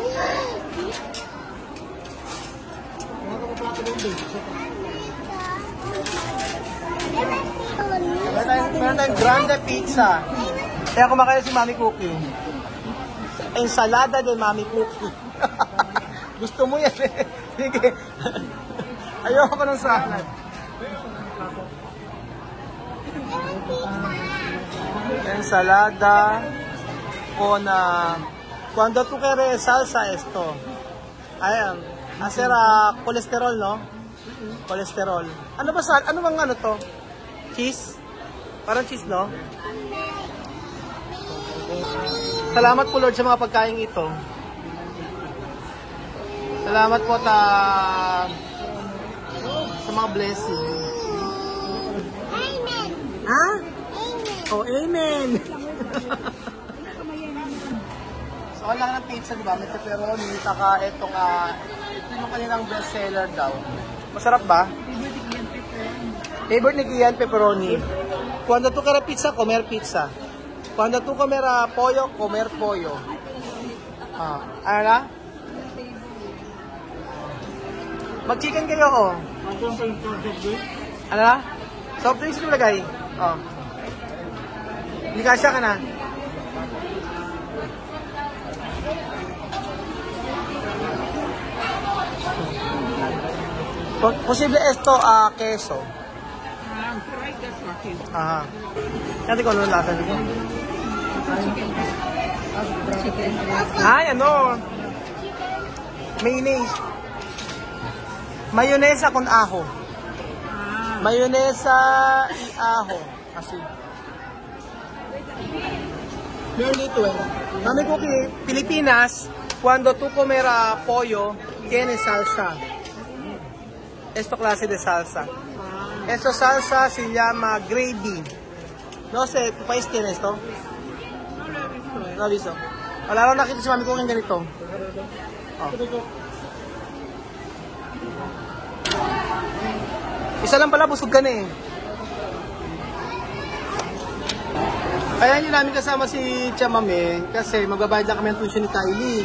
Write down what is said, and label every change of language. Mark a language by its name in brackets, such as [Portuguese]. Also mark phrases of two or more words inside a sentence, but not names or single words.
[Filipino] Meron tayong grande pizza. Kaya kumakain si Mami Cookie. [Spanish] Ensalada de Mami Cookie. [Filipino] Gusto mo yan Sige. Ayoko ng salad. [Spanish] Ensalada con cuando tú quieres salsa esto. Ayan. Hacer colesterol, no? Colesterol. [Filipino] Ano ba ano bang ano to? Cheese? Parang cheese, no? Salamat po Lord sa mga pagkain ito. Salamat po sa mga blessing. Amen. Ha? Amen. Oh, amen. So, wala ka ng pizza, di ba? May pepperoni, saka ito yung kanilang bestseller daw. Masarap ba? Favorite ni Kian, pepperoni. [Spanish] Cuando tú quieres pizza, comer pizza. Cuando tú comer pollo, comer pollo. [Filipino] Ano na? Mag-chicken kayo, oh. Ano na? [English] Soft drinks [Filipino] yung lagay. Oh. Hindi kasya ka na. [Spanish] Posible esto, queso. [Filipino] Aha. Kasi kung ano lasa dito. Ay, ano? Mayonnaise. [Spanish] Mayonesa con ajo. Mayonesa y ajo. Así. [Filipino] Meron dito eh. Mami Cookie, Pilipinas, [Spanish] cuando tú comer pollo, tiene salsa. Esto clase de salsa. Esta salsa se llama gravy. No sé, ¿tu país tiene esto? No he visto. [Filipino] Wala lang nakita si Mami Cookie ganito. Oh. Isa lang pala, busog ka na eh. Kaya hindi namin kasama si Chamame kasi magbabayad lang kami ng tuition ni Kylie.